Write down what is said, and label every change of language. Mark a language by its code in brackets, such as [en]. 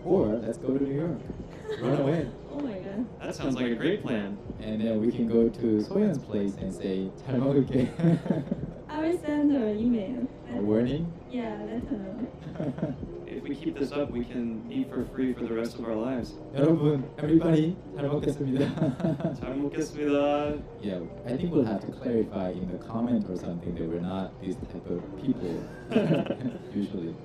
[en] Or let's go to New York. Run away. Oh my god. That sounds like a great plan. And then we can go to Soyeon's place and say [ko] 잘 먹을게. [en] I will send her email. And A warning? Yeah, let her know. If we keep this up, we can eat for free for the rest of our lives. [ko] 여러분, [en] everybody, [ko] 잘 먹겠습니다. 잘 먹겠습니다. [en] Yeah, I think we'll have to clarify in the comment or something that we're not this type of people usually.